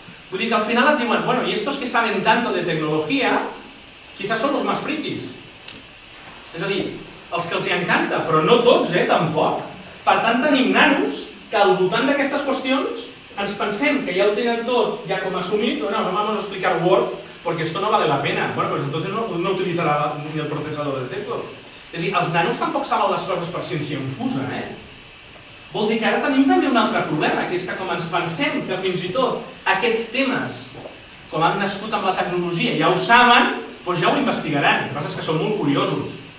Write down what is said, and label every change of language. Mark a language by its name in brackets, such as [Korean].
[Catalan] Vull dir que al final et diuen, [Spanish] bueno, y estos que saben tanto de tecnología, quizás son los más frikis. [Catalan] És a dir, els que els hi encanta, però no tots, tampoc. Per tant, tenim nanos que al voltant d'aquestes qüestions ens pensem que ja ho tenen tot ja com assumit, [Spanish] no vamos a explicar Word, porque esto no vale la pena. Bueno, pues entonces no utilizará ni el procesador de textos. [Catalan] És a dir, els nanos tampoc saben les coses per ciència infusa, Vol dir que ara tenim també un altre problema, que és que com ens pensem que fins i tot aquests temes, com han nascut amb la tecnologia, ja ho saben, doncs ja ho investigaran. El que passa és que són molt curiosos.